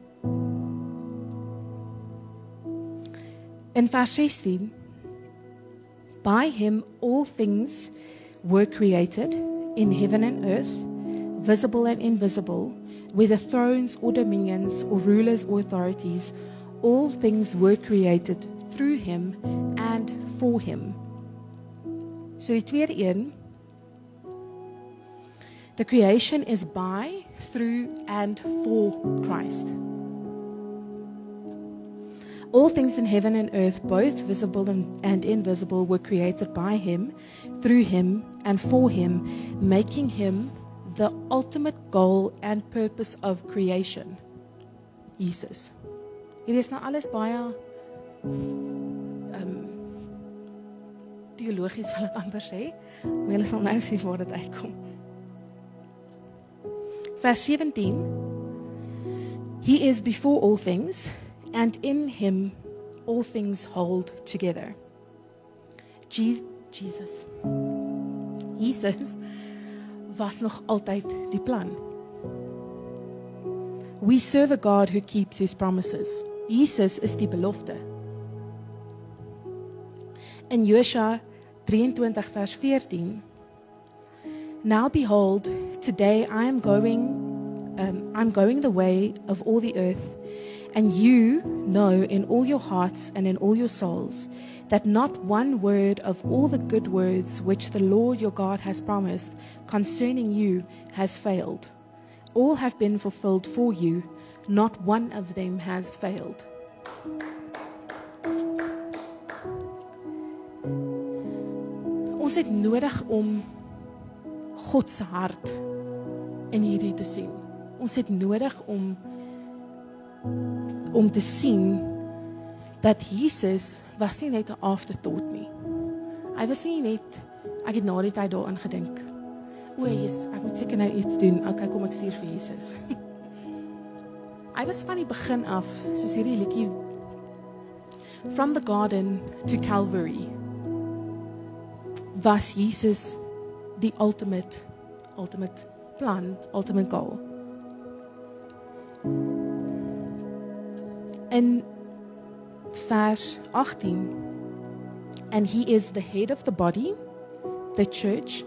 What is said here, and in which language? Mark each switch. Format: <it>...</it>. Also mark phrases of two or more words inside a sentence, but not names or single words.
<en>In vers 16, by him all things were created, in heaven and earth, visible and invisible, whether thrones or dominions or rulers or authorities, all things were created through him and for him.</en> <af>So die tweede een,</af> <en>the creation is by, through, and for Christ. All things in heaven and earth, both visible and invisible, were created by him, through him, and for him, making him the ultimate goal and purpose of creation. Jesus.</en> <af>Hier is nou alles baie teologies wil ek amper sê, maar julle sal nou sien waar dit uitkom. Vers 17,</af> <en>he is before all things, and in him all things hold together.</en> <af>Jesus was nog altyd die plan.</af> <en>We serve a God who keeps his promises.</en> <af>Jesus is die belofte. In Josua 23 vers 14,</af> <en>now behold, today I'm going the way of all the earth, and you know in all your hearts and in all your souls that not one word of all the good words which the Lord your God has promised concerning you has failed. All have been fulfilled for you, not one of them has failed.</en> <af>Ons het nodig om God se hart in hierdie te sien. Ons het nodig om te sien dat Jesus was nie net 'n afterthought nie. Hy was nie net, ek het na die tyd daaraan gedink, o Jesus, ek moet seker nou iets doen, okay, kom ek stuur vir Jesus. Hy was van die begin af, soos hierdie liedjie,</af> <en>from the garden to Calvary,</en> <af>was Jesus die</af> <en>ultimate plan, ultimate goal. In vers 18, and he is the head of the body, the church.</en>